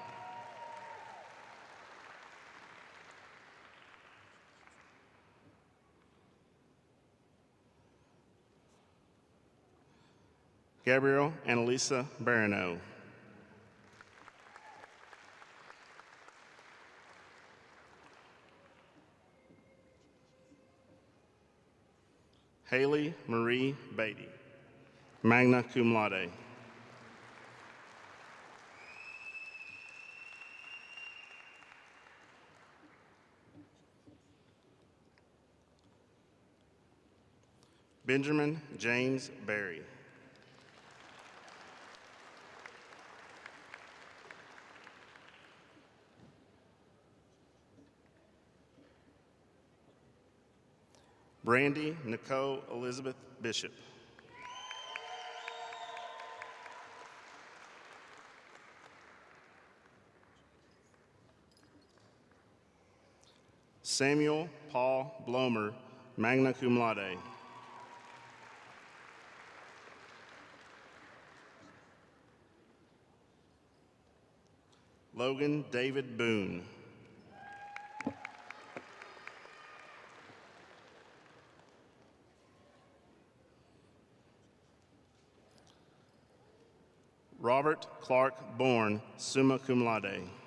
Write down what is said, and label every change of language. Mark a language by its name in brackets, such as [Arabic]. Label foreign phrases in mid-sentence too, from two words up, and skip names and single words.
[English] Gabriel Annalisa Barano. Haley Marie Beatty, [Latin] magna cum laude. [English] Benjamin James Berry. Brandy Nicole Elizabeth Bishop. Samuel Paul Blomer, [Latin] magna cum laude. [English] Logan David Boone. Robert Clark Bourne, [Latin] summa cum laude.